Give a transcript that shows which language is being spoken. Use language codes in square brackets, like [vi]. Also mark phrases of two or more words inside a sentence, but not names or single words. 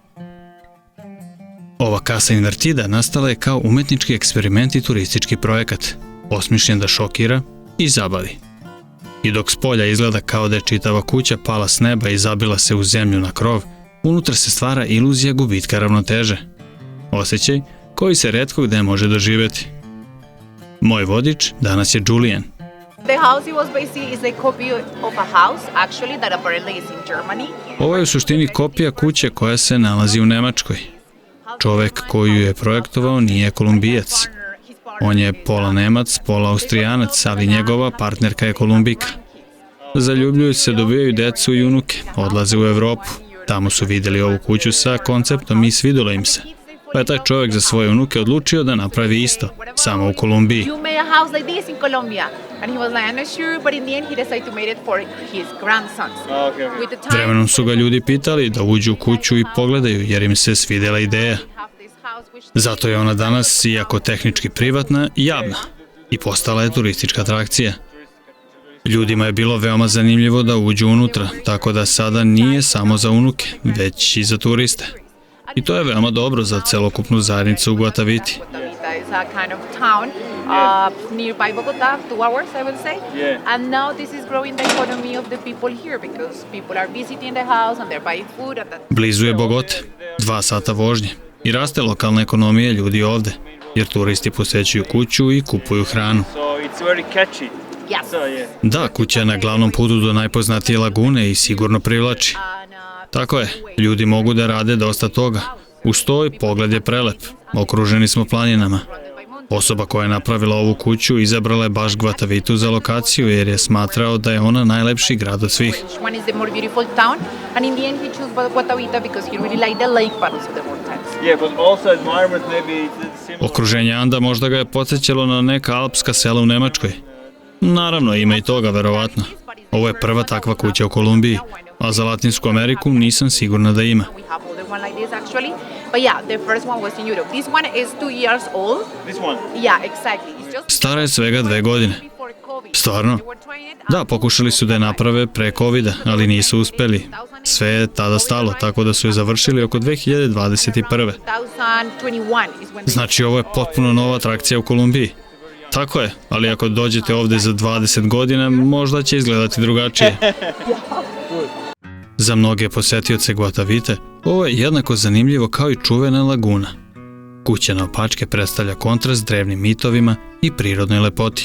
[sr] Ova Casa Invertida nastala je kao umetnički eksperiment i turistički projekat, osmišljen da šokira i zabavi. I dok s polja izgleda kao da je čitava kuća pala s neba i zabila se u zemlju na krov, unutra se stvara iluzija gubitka ravnoteže. Osjećaj koji se retko gde može doživjeti. Moj vodič danas je Julian. [en] The house he was basically is a copy of a house actually that apparently is in Germany. [sr] Ovo je u suštini kopija kuće koja se nalazi u Nemačkoj. Čovek koju je projektovao nije Kolumbijac. On je pola Nemac, pola Austrijanac, ali njegova partnerka je Kolumbijka. Zaljubljuju se, dobijaju decu i unuke, odlaze u Evropu. Tamo su vidjeli ovu kuću sa konceptom i svidjelo im se. Pa je taj čovjek za svoje unuke odlučio da napravi isto, samo u Kolumbiji. [en] You made a house like this in Colombia. And he was like, I'm not sure, but in the end he decided to make it for his grandsons. With the time, [sr] Vremenom su ga ljudi pitali da uđu u kuću i pogledaju jer im se svidjela ideja. Zato je ona danas, iako tehnički privatna, javna i postala je turistička atrakcija. Ljudima je bilo veoma zanimljivo da uđu unutra, tako da sada nije samo za unuke, već i za turiste. I to je veoma dobro za celokupnu zajednicu u Guataviti. [en] Guatavita is a kind of town nearby Bogota, 2 hours, I would say. And now this is growing the economy of the people here because people are visiting the house and they're buying food. [sr] Blizu je Bogote, 2 sata vožnje, I raste lokalna ekonomija ljudi ovde, jer turisti posećuju kuću i kupuju hranu. [en] So it's very catchy. Yes. So yeah. [sr] Da, kuća je na glavnom putu do najpoznatije lagune i sigurno privlači. Tako je, ljudi mogu da rade dosta toga. Uz to i pogled je prelep, okruženi smo planinama. Osoba koja je napravila ovu kuću izabrala je baš Guatavitu za lokaciju jer je smatrao da je ona najlepši grad od svih. [en] Which one is the more beautiful town? And in the end, he chose Guatavita because he really liked the lake part of the mountains. Yeah, but also environment maybe it's similar. [sr] Okruženje Anda možda ga je podsjećalo na neka alpska sela u Nemačkoj. Naravno, ima i toga, verovatno. Ovo je prva takva kuća u Kolumbiji, a za Latinsku Ameriku nisam sigurna da ima. [en] We have other one like this actually. But yeah, the first one was in Europe. This one is 2 years old. This one. Yeah, exactly. It's just [sr] Stara je svega 2 godine. [en] before COVID. [sr] Stvarno? [en] They were trying it [sr] Da, pokušali su da je naprave pre covida, ali nisu uspeli. Sve je tada stalo, tako da su je završili oko 2021. [en] 2021 is when they [sr] Znači, ovo je potpuno nova atrakcija u Kolumbiji. Tako je, ali ako dođete ovde za 20 godina, možda će izgledati drugačije. Za mnoge posetioce Guatavite, ovo je jednako zanimljivo kao i čuvena laguna. Kuća na opačke predstavlja kontrast drevnim mitovima i prirodnoj lepoti.